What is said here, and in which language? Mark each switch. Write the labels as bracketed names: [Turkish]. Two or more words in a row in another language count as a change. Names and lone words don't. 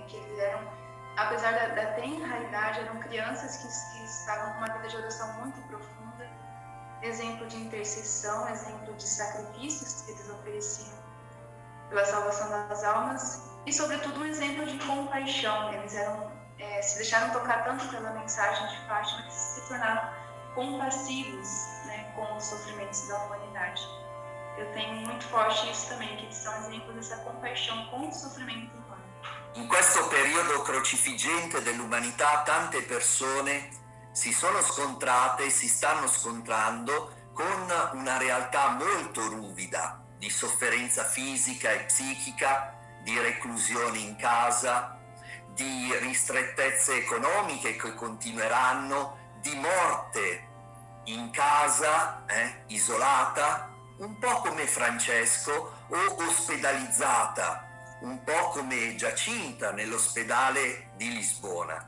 [Portuguese] Que eles eram, apesar da tenra idade, eram crianças que estavam com uma vida de oração muito profunda, exemplo de intercessão, exemplo de sacrifícios que eles ofereciam pela salvação das almas e, sobretudo, um exemplo de compaixão. Eles se deixaram tocar tanto pela mensagem de Fátima que se tornaram compassivos, né, com os sofrimentos da humanidade. Eu tenho muito forte isso também, que eles são exemplos dessa compaixão com o sofrimento humano. [Italian] In questo periodo crocifiggente dell'umanità tante persone si sono scontrate e si stanno scontrando con una realtà molto ruvida di sofferenza fisica e psichica, di reclusione in casa, di ristrettezze economiche che continueranno, di morte in casa, isolata, un po' come Francesco, o ospedalizzata, un po' come Giacinta nell'ospedale di Lisbona.